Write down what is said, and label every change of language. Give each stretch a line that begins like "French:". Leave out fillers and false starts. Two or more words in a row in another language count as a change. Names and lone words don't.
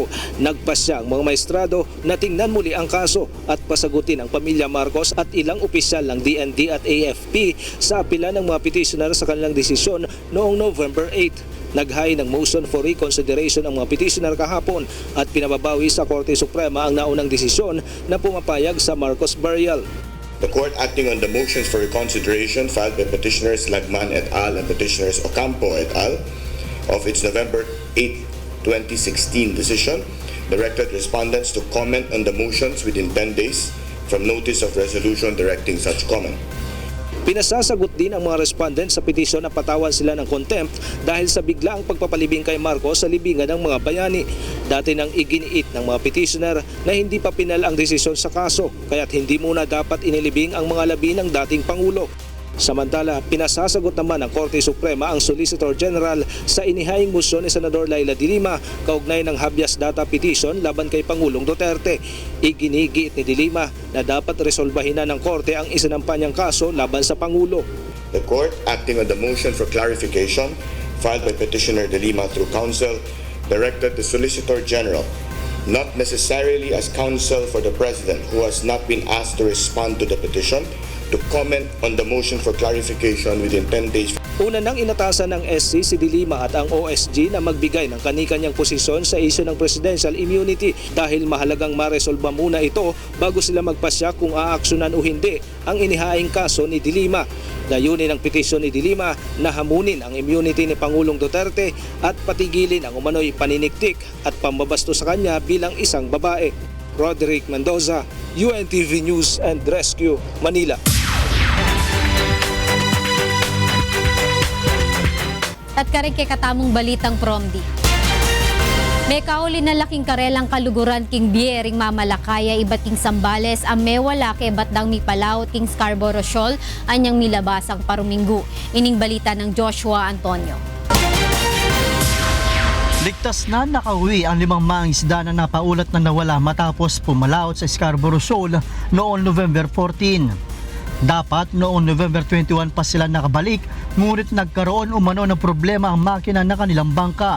Filipino: Nagpasya ang mga maestrado na tingnan muli ang kaso at pasagutin ang pamilya Marcos at ilang opisyal ng DND at AFP sa apela ng mga petitioner sa kanilang desisyon noong November 8. Naghain ng
English: motion for reconsideration
Filipino: ang mga petitioner kahapon at pinababawi sa Korte Suprema ang naunang desisyon na pumapayag sa Marcos burial.
English: The court, acting on the motions for reconsideration filed by petitioners Lagman et al. And petitioners Ocampo et al. Of its November 8, 2016 decision, directed respondents to comment on the motions within 10 days from notice of resolution directing such comment.
Filipino: Pinasasagot din ang mga respondent sa petisyon na patawan sila ng contempt dahil sa biglaang pagpapalibing kay Marcos sa libingan ng mga bayani. Dati nang iginiit ng mga petitioner na hindi pa pinal ang desisyon sa kaso kaya't hindi muna dapat inilibing ang mga labi ng dating Pangulo. Samantala, pinasasagot naman ng Korte Suprema ang Solicitor General sa inihaing motion ni Senador Leila de Lima kaugnay ng
English: habeas data petition
Filipino: laban kay Pangulong Duterte. Iginigiit ni de Lima na dapat resolbahin na ng Korte ang isinampa niyang kaso laban sa Pangulo.
English: The court, acting on the motion for clarification filed by petitioner de Lima through counsel, directed the Solicitor General, not necessarily as counsel for the President who has not been asked to respond to the petition, to comment on the motion for clarification within 10 days.
Filipino: Una nang inatasan ng SC si de Lima at ang OSG na magbigay ng kani-kanyang posisyon sa isyu ng
English: presidential immunity
Filipino: dahil mahalagang maresolba muna ito bago sila magpasya kung aaksyonan o hindi ang inihaing kaso ni de Lima. Layunin ng petisyon ni de Lima na hamunin ang immunity ni Pangulong Duterte at patigilin ang umano'y paniniktik at pambabasto sa kanya bilang isang babae. Roderick Mendoza, UNTV News and Rescue, Manila.
Pampanga: At karing kay katamong balitang promdi. May kauli na laking karelang kaluguran king biering mamalakaya ibat king Sambales ang mewala kay batdang mi Palaut king Scarborough Shoal anyang milabasang paruminggu. Ining balita ng Joshua Antonio.
Filipino: Ligtas na nakauwi ang 5 mangingisda na napaulat na nawala matapos pumalaot sa Scarborough Shoal noong November 14. Dapat noong November 21 pa sila nakabalik, ngunit nagkaroon umano ng problema ang makina na kanilang bangka.